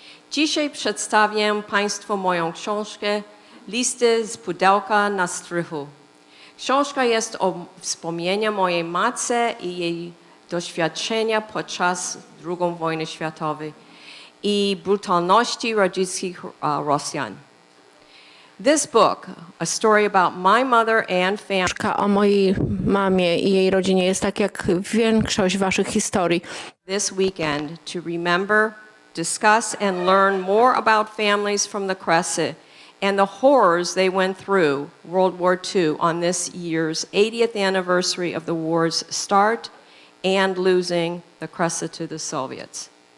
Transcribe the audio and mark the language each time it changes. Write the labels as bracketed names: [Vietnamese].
[Polish] Dzisiaj przedstawię Państwu moją książkę Listy z pudełka na strychu. Książka jest o wspomnieniu mojej matce i jej doświadczenia podczas II wojny światowej i brutalności radzieckich Rosjan. [English] This book, a story about my mother and family. [Polish] Książka o mojej mamie i jej rodzinie jest tak jak większość waszych historii. [English] This weekend to remember, discuss and learn more about families from the Kresy and the horrors they went through World War II on this year's 80th anniversary of the war's start and losing the Kresy to the Soviets.